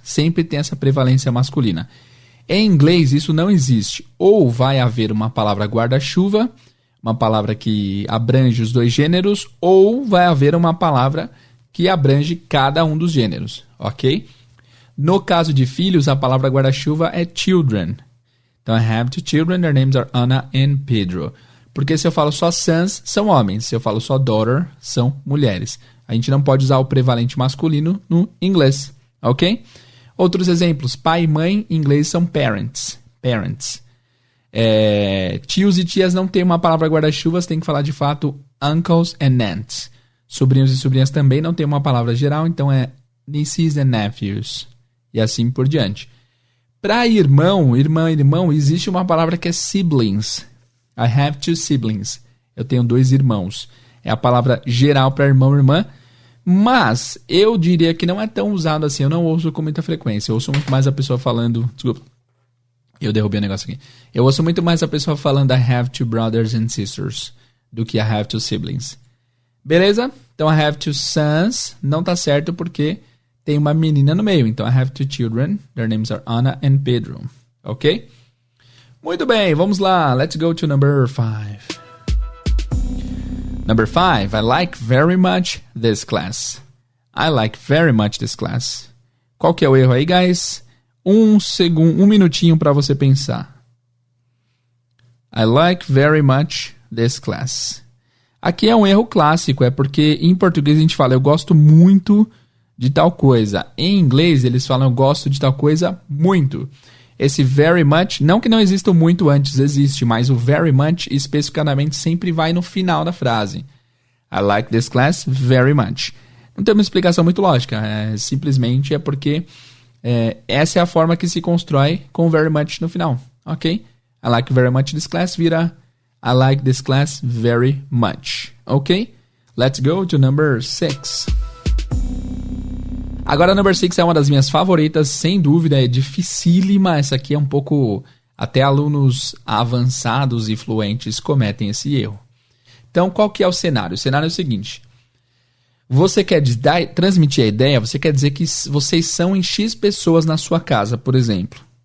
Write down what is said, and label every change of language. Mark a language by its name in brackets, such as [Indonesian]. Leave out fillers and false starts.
[Portuguese] Sempre tem essa prevalência masculina. Em inglês, isso não existe. Ou vai haver uma palavra guarda-chuva, uma palavra que abrange os dois gêneros, ou vai haver uma palavra que abrange cada um dos gêneros, ok? No caso de filhos, a palavra guarda-chuva é children. Então, [English] I have two children, their names are Ana and Pedro. [Portuguese] Porque se eu falo só sons, são homens. Se eu falo só daughter, são mulheres. A gente não pode usar o prevalente masculino no inglês, ok? Outros exemplos, pai e mãe em inglês são parents. Parents. Tios e tias não tem uma palavra guarda-chuvas, tem que falar de fato [English] uncles and aunts. [Portuguese] Sobrinhos e sobrinhas também não tem uma palavra geral, então é [English] nieces and nephews. [Portuguese] E assim por diante. Para irmão, irmão, existe uma palavra que é siblings. [English] I have two siblings. [Portuguese] Eu tenho dois irmãos. É a palavra geral para irmão e irmã. Mas eu diria que não é tão usado assim. Eu não ouço com muita frequência. Eu ouço muito mais a pessoa falando... Desculpa. Eu derrubei o negócio aqui. Eu ouço muito mais a pessoa falando [English] I have two brothers and sisters [Portuguese] do que [English] I have two siblings. [Portuguese] Beleza? Então [English] I have two sons. [Portuguese] Não tá certo porque tem uma menina no meio. Então [English] I have two children. Their names are Ana and Pedro. Ok? [Portuguese] Muito bem. Vamos lá. [English] Let's go to number 5. Number 5, I like very much this class. I like very much this class. [Portuguese] Qual que é o erro aí, guys? Um minutinho para você pensar. [English] I like very much this class. [Portuguese] Aqui é um erro clássico, é porque em português a gente fala eu gosto muito de tal coisa. Em inglês eles falam eu gosto de tal coisa muito. Esse [English] very much, [Portuguese] não que não exista o muito antes, existe, mas o very much especificamente sempre vai no final da frase. [English] I like this class very much. [Portuguese] Não tem uma explicação muito lógica, simplesmente é porque essa é a forma que se constrói com very much no final, ok? [English] I like very much this class vira I like this class very much, ok? Let's go to number 6. [Portuguese] Agora, number 6 é uma das minhas favoritas, sem dúvida, é dificílima. Essa aqui é um pouco... Até alunos avançados e fluentes cometem esse erro. Então, qual que é o cenário? O cenário é o seguinte. Você quer transmitir a ideia, você quer dizer que vocês são em X pessoas na sua casa, por exemplo.